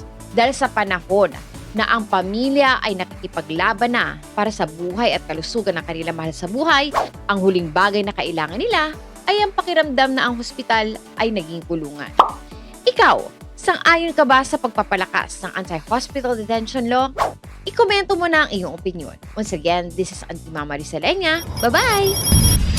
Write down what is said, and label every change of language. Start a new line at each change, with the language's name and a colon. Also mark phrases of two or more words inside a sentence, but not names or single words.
Filipino: Dahil sa panahon na ang pamilya ay nakikipaglaban na para sa buhay at kalusugan ng kanilang mahal sa buhay, ang huling bagay na kailangan nila ay ang pakiramdam na ang hospital ay naging kulungan. Ikaw, sang-ayon ka ba sa pagpapalakas ng Anti-Hospital Detention Law? Ikomento mo na ang iyong opinion.
English: Once again, this is Auntie Mama Risalenya. Bye-bye!